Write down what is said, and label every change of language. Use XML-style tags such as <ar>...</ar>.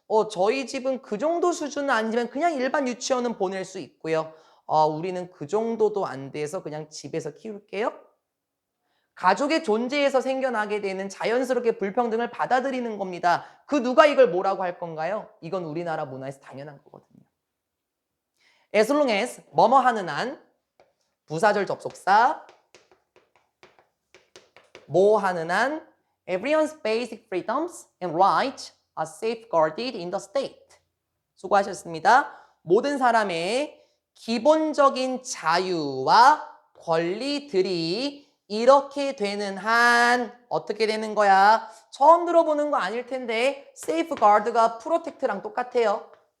<ko>저희 집은 그 정도 수준은 아니지만 그냥 일반 유치원은 보낼 수 있고요. 우리는 그 정도도 안 돼서 그냥 집에서 키울게요. 가족의 존재에서 생겨나게 되는 자연스럽게 불평등을 받아들이는 겁니다. 그 누가 이걸 뭐라고 할 건가요? 이건 우리나라 문화에서 당연한 거거든요.</ko> <en>As long as</en> <ko>뭐뭐 하는 한 부사절 접속사 뭐 하는 한</ko> <en>everyone's basic freedoms and rights are safeguarded in the state.</en> <ko>수고하셨습니다. 모든 사람의 기본적인 자유와 권리들이 이렇게 되는 한 어떻게 되는 거야? 처음 들어보는 거 아닐 텐데 safeguard가 protect랑 똑같아요.</ko>